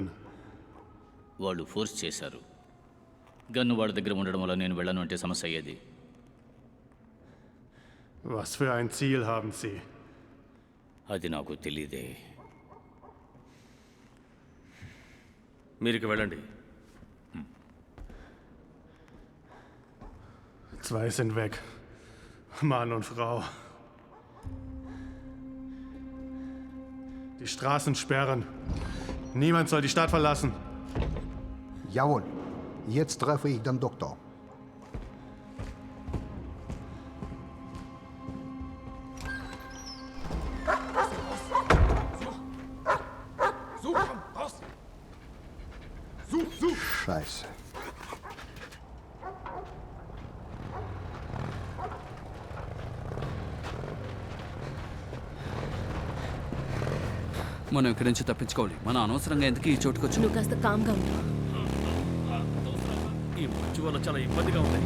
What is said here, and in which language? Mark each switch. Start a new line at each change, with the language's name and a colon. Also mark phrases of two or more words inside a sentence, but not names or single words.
Telugu: వాళ్ళు ఫోర్స్ చేశారు. గన్ను వాళ్ళ దగ్గర ఉండడం వల్ల నేను వెళ్ళను అంటే సమస్య అయ్యేది.
German: Was für ein Ziel haben sie?
Telugu: అది నాకు తెలియదే. మీరికి వెళ్ళండి.
German: Zwei sind weg. Mann und Frau. Die Straßen sperren. Niemand soll die Stadt verlassen. Jawohl. Jetzt treffe ich den Doktor. Scheiße.
Telugu: మనం ఇక్కడి నుంచి తప్పించుకోవాలి. మనం అనవసరంగా ఎందుకు ఈ చోటుకు వచ్చి నువ్వు కాస్త కామ్గా ఉండు. ఈ మంచు వల్ల చాలా ఇబ్బందిగా ఉంది.